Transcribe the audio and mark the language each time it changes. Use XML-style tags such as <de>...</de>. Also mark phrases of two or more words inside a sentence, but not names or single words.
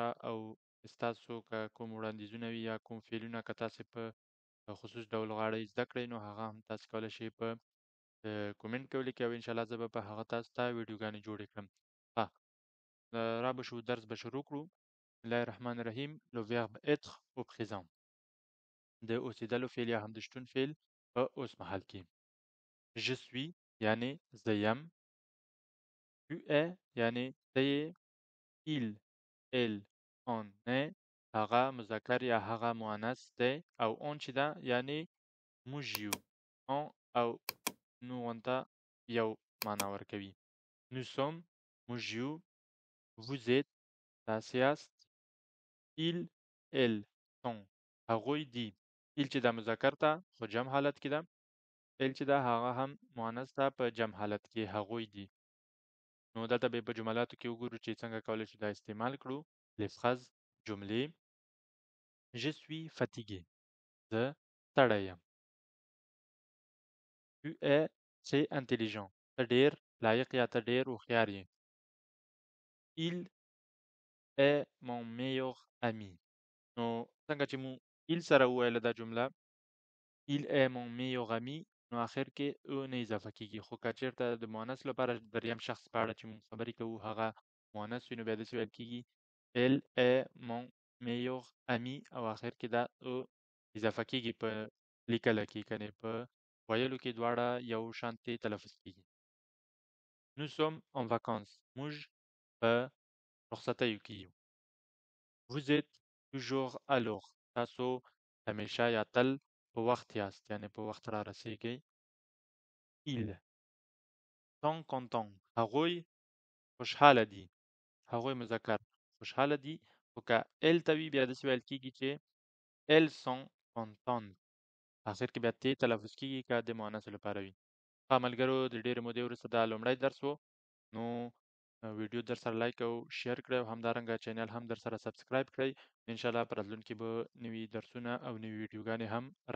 <ps>او ستاسو که کوم وړاندیزونه وي یا کوم فعلونه که تاسې په خصوص ډول غواړئ زده کړئ نو هغه هم تاسو کولی شئ په کومنټ کې ولیکئ او انشاءالله زه به په هغه تاسو ته ویډیوګانې جوړې کړم. را به شو درس به شروع کړو. بسم الله الرحمن الرحیم.</ps> <fr>Le verbe être au présent،</fr> <ps>د اوسېدلو فعل یا هم د شتون فعل په اوس مهال کې.</ps> <fr>je suis</fr> <ps>یعنی زه یم.</ps> <fr>tu es</fr> <ps>یعنی ته یې.</ps> <fr>il elle on est</fr> <ps>هغه مذکر یا هغه مؤنث دی، او اون چې ده یعنی موږ یو. on او نو ته یو معنا ورکوي.</ps> <fr>nous sommes</fr> <ps>موږ یو.</ps> <fr>vous êtes</fr> <ps>تاسې یاست.</ps> <fr>il elle sont</fr> <ps>هغوی دي. il چې دا مذکر ته خو جمع حالت کې ده، elle چې ده هغه هم مؤنث ده په جمع حالت کې هغوی دي. نو دلته به په جملاتو کې وګورو چې څنګه کولی شو دا استعمال کړو.</ps> <fr>les phrases جملې. je suis fatigué،</fr> <ps>زه ستړی یم.</ps> <fr>tu es très intelligent،</fr> <ps>ته ډېر لایق یا ته ډېر هوښیار یې.</ps> <fr>il est mon meilleur ami،</fr> <ps>نو څنګه چې مو il سره وویله دا جمله</ps> <fr>il est mon meilleur ami،</fr> <ps>نو آخر کې او نه اضافه کېږي. خو که چېرته د مؤنث لپاره دریم شخص په اړه چې مونږ خبرې کوو هغه مؤنث وي نو بیا داسې ویل کېږي</ps> <fr>elle est mon meilleur ami،</fr> <ps>او آخر کې دا او اضافه کېږي په لیکله کې، کنې په ویلو کې دواړه یو شانتې تلفظ کېږي.</ps> <fr>nous sommes en vacances،</fr> <ps>موږ په رخصتیو کې یو.</ps> <fr>vous êtes toujours à l'heure،</fr> <ps>تاسو همیشه یا تل په وخت یاست، یعنی په وخت را رسیږئ.</ps> <fr>ils sont contents،</fr> <ps>هغوی خوشحاله دي. هغوی مذکر خوشحاله دي، خو که elle ته وي بیا داسې ویل کېږي چې</ps> <fr>elles sont contentes،</fr> <ps>آخر کې بیا ت تلفظ کېږي که د مؤنثو لپاره وي. ملګرو، د ډېرې مودې وروسته دا لومړی درس و، نو ویډیو در سره لایک او شیر کړئ او همدارنګه چینل هم در سره سبسکرایب کړئ. انشاءالله په راتلونکي به نوي درسونه او نوي ویډیوګانې هم راځي.</ps>